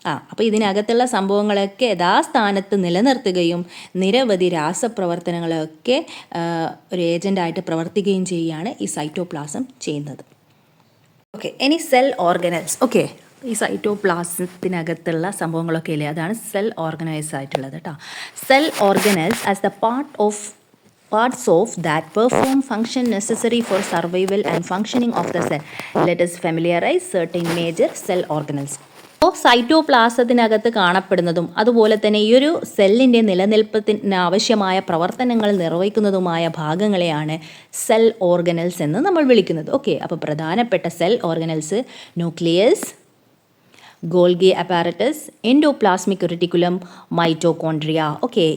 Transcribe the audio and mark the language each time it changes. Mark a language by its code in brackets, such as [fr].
[ml] അപ്പോൾ ഇതിനകത്തുള്ള സംഭവങ്ങളൊക്കെ യഥാസ്ഥാനത്ത് നിലനിർത്തുകയും നിരവധി രാസപ്രവർത്തനങ്ങളൊക്കെ ഒരു ഏജൻ്റായിട്ട് പ്രവർത്തിക്കുകയും ചെയ്യുകയാണ് ഈ സൈറ്റോപ്ലാസം ചെയ്യുന്നത്. ഓക്കെ. ഇനി സെൽ ഓർഗനൽസ്. ഓക്കെ. ഈ സൈറ്റോപ്ലാസത്തിനകത്തുള്ള സംഭവങ്ങളൊക്കെ ഇല്ലേ, അതാണ് സെൽ ഓർഗനൈസ് ആയിട്ടുള്ളത് കേട്ടോ. [en] Cell organelles as the parts of that perform function necessary for survival and functioning of the cell. Let us familiarize certain major cell organelles. [ml] അപ്പോൾ സൈറ്റോപ്ലാസത്തിനകത്ത് കാണപ്പെടുന്നതും അതുപോലെ തന്നെ ഈ ഒരു സെല്ലിൻ്റെ നിലനിൽപ്പത്തിന് ആവശ്യമായ പ്രവർത്തനങ്ങൾ നിർവഹിക്കുന്നതുമായ ഭാഗങ്ങളെയാണ് സെൽ ഓർഗനൽസ് എന്ന് നമ്മൾ വിളിക്കുന്നത്. ഓക്കെ. അപ്പോൾ പ്രധാനപ്പെട്ട cell organelles nucleus, Golgi apparatus, endoplasmic reticulum, mitochondria. Okay.